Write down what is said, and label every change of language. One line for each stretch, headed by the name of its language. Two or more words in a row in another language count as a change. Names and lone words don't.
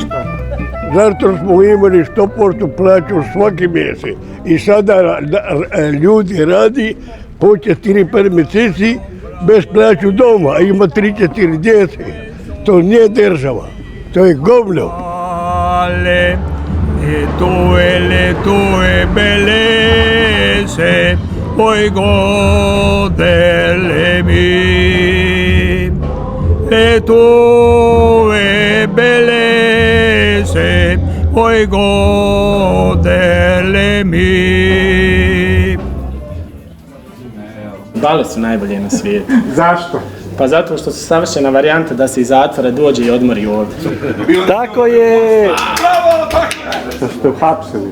Croatian: Zato smo imali 100% plaću svaki mjesec. I sada ljudi radi po 4-5 mjeseci bez plaću doma, a ima 3-4 djece. To nije država, to je govno.
Italian: Le tue bellezze, puoi goderle mi. Le tue bellezze, puoi goderle mi.
Croatian: Bale su najbolje na svijetu. Zašto? Pa zato što su savršena varijanta da se iz zatvora dođe i odmori ovdje. Tako je! Bravo! Što ste uhapsili?